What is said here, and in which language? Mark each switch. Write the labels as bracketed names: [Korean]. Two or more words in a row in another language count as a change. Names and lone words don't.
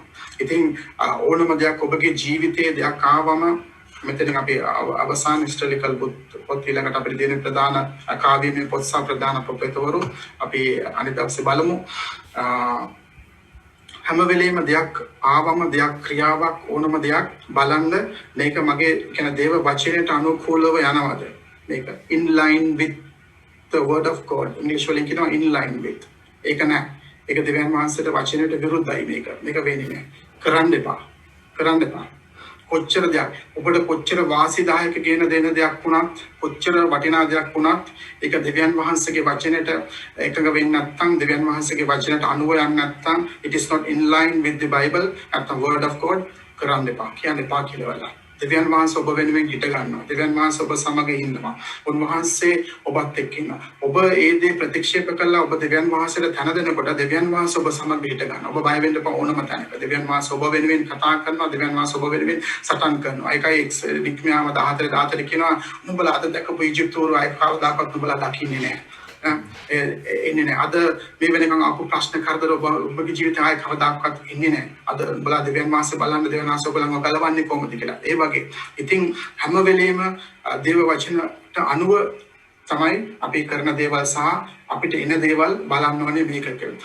[Sinhala] ඉතින් ඕනම දෙයක් ඔබගේ ජීවිතයේ දෙයක් ආවම මෙතන අපි අවසාන හිස්ටොරිකල් පොත් ඊළඟට අපිට දෙන ප්‍රධාන කාව්‍යමය පොත් සහ ප්‍රධාන ප්‍රොෆෙටවරු අපි අනිත් දවසේ බලමු. හැම වෙලේම දෙයක් ආවම දෙයක් ක්‍රියාවක් ඕනම දෙයක් බලන්න මේක මගේ කියන දේව වචනයට අනුකූලව යනවද? [English] මේක in line with the word of God. [Sinhala] ඉංග්‍රීසි වලින් කියනවා [English] in line with. [Sinhala] ඒක නෑ. ඒක දෙවියන් වහන්සේට වචනයට විරුද්ධයි මේක. මේක වෙන්නේ නෑ. කරන්න එපා. කොච්චර දෙයක් ඔබට කොච්චර වාසිදායක ගෙන දෙන දෙයක් වුණත් කොච්චර වටිනා දෙයක් වුණත් ඒක දෙවියන් වහන්සේගේ වචනයට එකඟ වෙන්නේ නැත්නම් දෙවියන් වහන්සේගේ වචනයට අනුව යන්නේ නැත්නම් [English] it is not in line with the Bible at the word of [Sinhala] God කරන්න එපා කියන්න එපා කියලා වලා දෙවියන් වහන්සේ ඔබ වෙනුවෙන් හිට ගන්නවා දෙවියන් වහන්සේ ඔබ සමග ඉන්නවා උන්වහන්සේ ඔබත් එක්ක ඉන්නවා ඔබ ඒ දේ ප්‍රතික්ෂේප කළා ඔබ දෙවියන් වහන්සේට තන දෙනකොට දෙවියන් වහන්සේ ඔබ සමග හිට ගන්නවා ඔබ බය වෙන්න එපා ඕනම තැනක දෙවියන් වහන්සේ ඔබ වෙනුවෙන් කතා කරනවා දෙවියන් වහන්සේ ඔබ වෙනුවෙන් සටන් කරනවා ඒකයි නික්මියාම 14 කියනවා නුඹලා අද දැකපු ඊජිප්තුවරු අය කවදාකවත් නුඹලා දකින්නේ නැහැ ඉන්නේ නැහැ අද මේ වෙනකන් ආපු ප්‍රශ්න කරදර ඔබගේ ජීවිතය ආයේ කවදාකවත් ඉන්නේ නැහැ අද උඹලා දෙවියන් වහන්සේ බලන්න දෙවියන් වහන්සේ ඔයගලන්ව ගලවන්නේ කොහොමද කියලා ඒ වගේ ඉතින් හැම වෙලෙම දේව වචනට අනුව තමයි අපි කරන දේවල් සහ අපිට එන දේවල් බලන්න ඕනේ මේක කියලා.